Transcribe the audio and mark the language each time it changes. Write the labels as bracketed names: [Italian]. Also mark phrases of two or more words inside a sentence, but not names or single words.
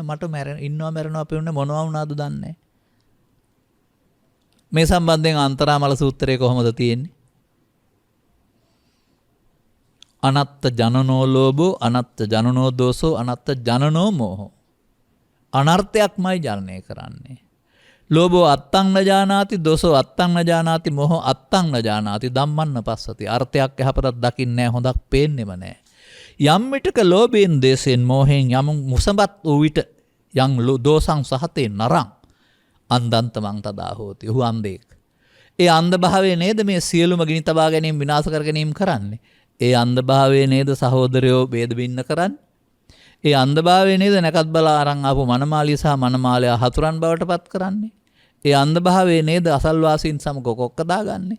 [Sinhala] මට මැරෙනවා අපි උන්නේ මොනවා වුණාද දන්නේ නැහැ. මේ සම්බන්ධයෙන් අන්තරාමල සූත්‍රයේ කොහොමද තියෙන්නේ? [Pali] අනත්ත ජනනෝ ලෝභෝ, අනත්ත ජනනෝ දෝසෝ, අනත්ත ජනනෝ මෝහෝ. [Sinhala] අනර්ථයක්මයි ජනනය කරන්නේ. [Pali] ලෝභෝ අත්තං න ජානාති, දෝසෝ අත්තං න ජානාති, මෝහෝ අත්තං න ජානාති, ධම්මන්න පස්සති. [Sinhala] අර්ථයක් යහපතක් දකින්නේ නැහැ, හොඳක් පේන්නෙම නැහැ. යම් විටක ලෝභයෙන්, දේශයෙන්, මෝහයෙන් යම් මුසඹත් වූ විට යම් [Pali] දෝසං සහතේ නරං අන්දන්තමං තදා හෝති. [Sinhala] ඔහු අන්ධෙක්. ඒ අන්ධ භාවය නේද මේ සියලුම ගිනි තබා ගැනීම, විනාශ කර ගැනීම කරන්නේ. ඒ අන්ධ භාවය නේද සහෝදරයෝ ભેද බින්න කරන්නේ. ඒ අන්ධභාවය නේද නැකත් බලා අරන් ආපු මනමාලිය සහ මනමාලයා හතුරන් බවට පත් කරන්නේ. ඒ අන්ධභාවය නේද අසල්වාසීන් සමග කොක්ක දාගන්නේ.